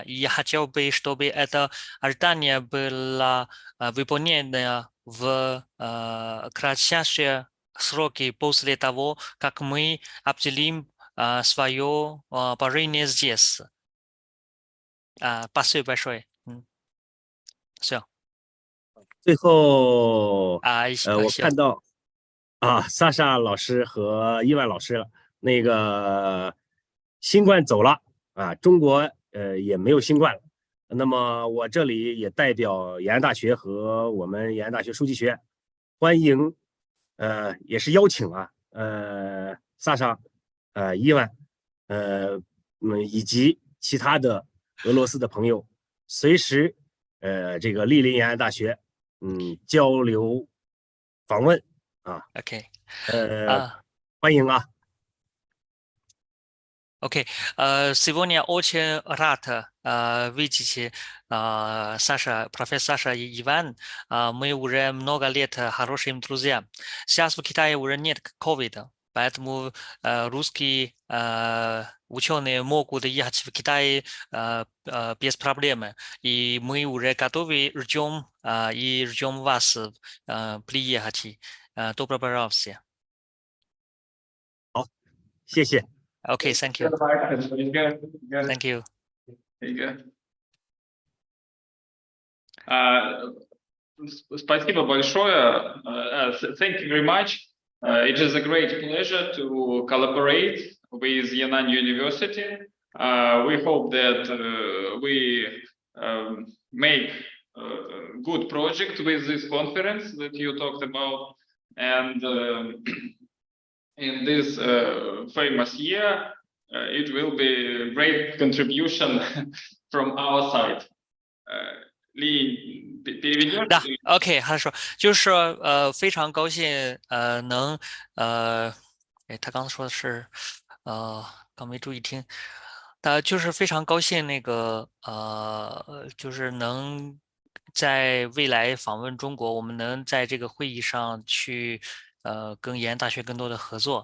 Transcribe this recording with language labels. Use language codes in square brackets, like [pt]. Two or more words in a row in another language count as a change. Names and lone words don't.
[ru] И я хотел бы, чтобы это ожидание было выполнено в кратчайшие сроки после того, как мы определим свое положение здесь. Спасибо большое. Все. [zh] 最后我看到萨莎老师和伊万老师那个新冠走了中国也没有新冠了。那么我这里也代表延安大学和我们延安大学书记学院欢迎也是邀请萨莎伊万以及其他的俄罗斯的朋友随时这个莅临延安大学交流访问 OK 欢迎 [ru] Окей. Сегодня очень рад видеть Саша, профессор Саша и Иван. Мы уже много лет хорошими друзьями. Сейчас в Китае уже нет ковида, поэтому русские ученые могут ехать в Китай без проблем. И мы уже готовы, ждем вас приехать. Добро пожаловать. [zh] 好，谢谢。 [en] Okay, thank you. Thank you. [ru] Спасибо большое. [en] Thank you very much. It is a great pleasure to collaborate with Yan'an University. We hope that we make a good project with this conference that you talked about, and in this famous year, it will be a great contribution from our side. [ru] Ли, переведешь? Да, окей, хорошо. [zh] 就是说非常高兴能他刚才说的是刚没注意听，就是非常高兴那个就是能在未来访问中国，我们能在这个会议上去跟延安大学更多的合作。